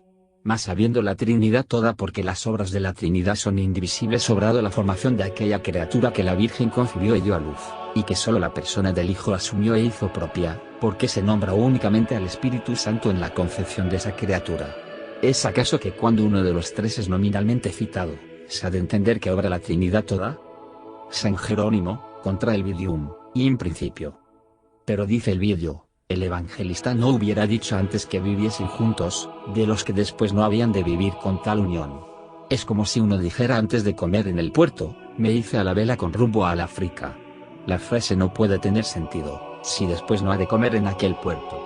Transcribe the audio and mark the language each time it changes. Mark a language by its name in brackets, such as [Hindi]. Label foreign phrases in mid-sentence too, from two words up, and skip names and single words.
[Spanish] Mas sabiendo la Trinidad toda porque las obras de la Trinidad son indivisibles, obrado la formación de aquella criatura que la Virgen concibió y dio a luz, y que solo la persona del Hijo asumió e hizo propia, porque se nombra únicamente al Espíritu Santo en la concepción de esa criatura. ¿Es acaso que cuando uno de los tres es nominalmente citado, se ha de entender que obra la Trinidad toda? San Jerónimo, contra el Vidium, [Latin] in principio. [Spanish] Pero dice el Vidio, el evangelista no hubiera dicho antes que viviesen juntos, de los que después no habían de vivir con tal unión. Es como si uno dijera antes de comer en el puerto, me hice a la vela con rumbo al África. La frase no puede tener sentido, si después no ha de comer en aquel puerto.